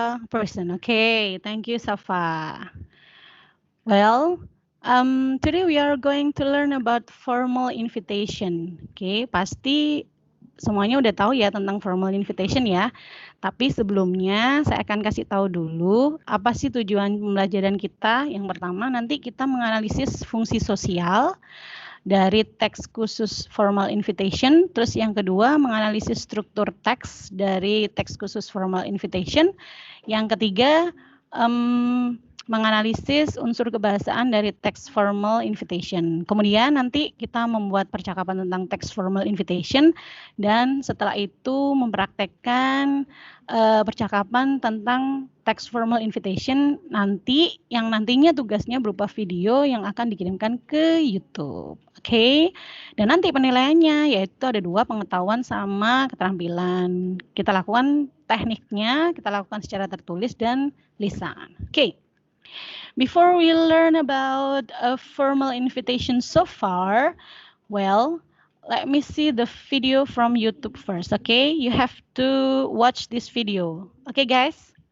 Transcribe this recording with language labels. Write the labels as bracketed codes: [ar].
[en] Person, okay. Thank you, Safa. Well, today we are going to learn about formal invitation. [id] Okay, pasti semuanya udah tahu ya tentang formal invitation ya. Tapi sebelumnya saya akan kasih tahu dulu apa sih tujuan pembelajaran kita. Yang pertama nanti kita menganalisis fungsi sosial dari teks khusus formal invitation. Terus yang kedua menganalisis struktur teks dari teks khusus formal invitation. Yang ketiga menganalisis unsur kebahasaan dari teks formal invitation. Kemudian nanti kita membuat percakapan tentang teks formal invitation dan setelah itu mempraktekkan percakapan tentang teks formal invitation nanti yang nantinya tugasnya berupa video yang akan dikirimkan ke YouTube. Oke. Dan nanti penilaiannya yaitu ada 2, pengetahuan sama keterampilan. Kita lakukan tekniknya, kita lakukan secara tertulis dan lisan. Oke. [en] Before we learn about a formal invitation so far, well, let me see the video from YouTube first, okay? You have to watch this video. Okay, guys?